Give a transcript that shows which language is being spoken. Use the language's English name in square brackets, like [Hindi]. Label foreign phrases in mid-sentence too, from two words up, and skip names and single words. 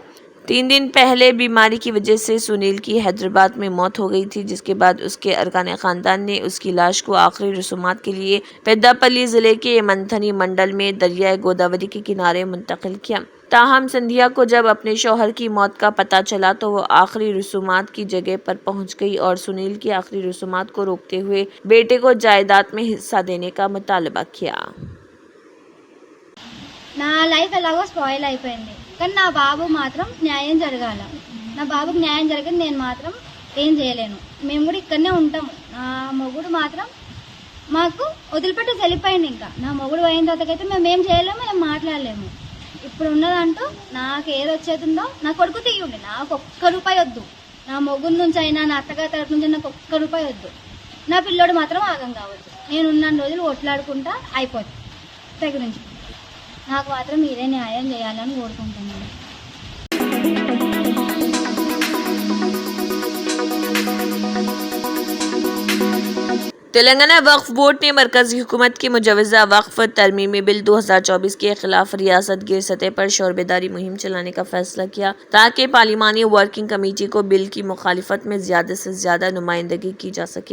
[Urdu] 3 دن پہلے بیماری کی وجہ سے سنیل کی حیدرآباد میں موت ہو گئی تھی، جس کے بعد اس کے ارکان خاندان نے اس کی لاش کو آخری رسومات کے لیے پیداپلی ضلع کے منتھنی منڈل میں دریائے گوداوری کے کنارے منتقل کیا۔ تاہم سندھیا کو جب اپنے شوہر کی موت کا پتہ چلا تو وہ آخری رسومات کی جگہ پر پہنچ گئی اور سنیل کی آخری رسومات کو روکتے ہوئے بیٹے کو جائیداد میں حصہ دینے کا مطالبہ کیا۔ [Telugu] నా లైఫ్ ఎలాగో స్పాయిల్ అయిపోయింది, కానీ నా బాబు మాత్రం న్యాయం జరగాల. నా బాబుకి న్యాయం జరగదు, నేను మాత్రం ఏం చేయలేను. మేము కూడా ఇక్కడనే ఉంటాము. నా మొగుడు మాత్రం మాకు వదిలిపెట్టేసి వెళ్ళిపోయింది. ఇంకా నా మొగుడు పోయిన తర్వాతకైతే మేము ఏం చేయలేము, ఏం మాట్లాడలేము. ఇప్పుడు ఉన్నదంటూ నాకు ఏది వచ్చేతుందో నా కొడుకు తీయండి, నాకు ఒక్క రూపాయి వద్దు. నా మొగుడు నుంచి అయినా నా అత్తగారి తరఫు నుంచి నాకు ఒక్క రూపాయి వద్దు. నా పిల్లోడు మాత్రం ఆగం కావద్దు. నేను ఉన్న రోజులు కొట్లాడుకుంటా అయిపోతుంది దగ్గర నుంచి. నాకు మాత్రం మీరే న్యాయం చేయాలని కోరుకుంటున్నాను. [Urdu] تلنگانہ وقف بورڈ نے مرکزی حکومت کی مجوزہ وقف ترمیمی بل 2024 کے خلاف ریاست گیر سطح پر شور بیداری مہم چلانے کا فیصلہ کیا تاکہ پارلیمانی ورکنگ کمیٹی کو بل کی مخالفت میں زیادہ سے زیادہ نمائندگی کی جا سکے۔